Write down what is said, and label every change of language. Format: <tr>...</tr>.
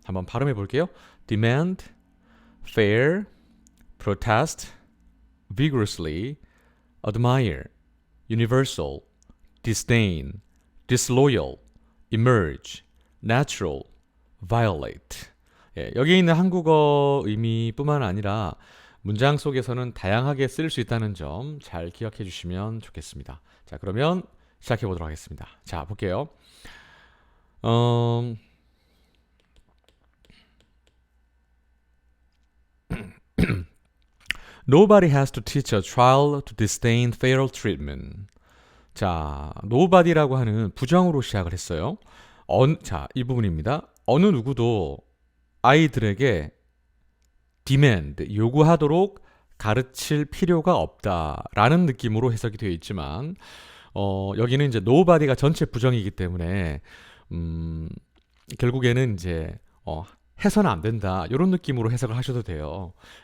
<ko>한번 발음해 볼게요.</ko> <en>demand, fair, protest, vigorously, admire, universal, disdain, disloyal, emerge, natural, violate.</en> <ko>여기 있는 한국어 의미뿐만 아니라 문장 속에서는 다양하게 쓸 수 있다는 점 잘 기억해 주시면 좋겠습니다. 자, 그러면 시작해 보도록 하겠습니다. 자, 볼게요.</ko> <en>음, Nobody has to teach a child to disdain fair treatment.</en> <ko>자, nobody라고 하는 부정으로 시작을 했어요. 자, 이 부분입니다. 어느 누구도 아이들에게 demand, 요구하도록 가르칠 필요가 없다라는 느낌으로 해석이 되어 있지만 여기는 이제 nobody가 전체 부정이기 때문에 결국에는 이제 해서는 안 된다 이런 느낌으로 해석을 하셔도 돼요.</ko>